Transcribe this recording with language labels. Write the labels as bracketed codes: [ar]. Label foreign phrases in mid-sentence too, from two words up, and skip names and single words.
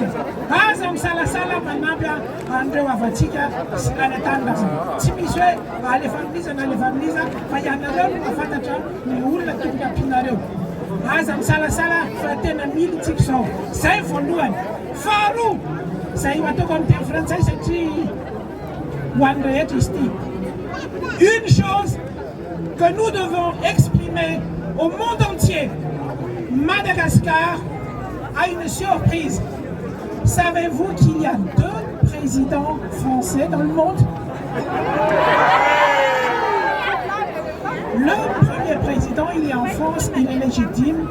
[mg] aza misalasala manampy an'ireo avantsika sy any an-tany tsy misy hoe alefaniliza na alefaniliza fa ianareo no mahafantatra ny olona tokony ampianareo aza misalasala fa tena mily tsika izao zay voalohany faharoa zay ataoko amin'ny teny frantsay satria ho an'ny rehetra izy ity [fr] une chose que nous devons exprimer au monde entier. Madagascar a une surprise. Savez-vous qu'il y a 2 présidents français dans le monde? Le premier président, il est en France, il est légitime.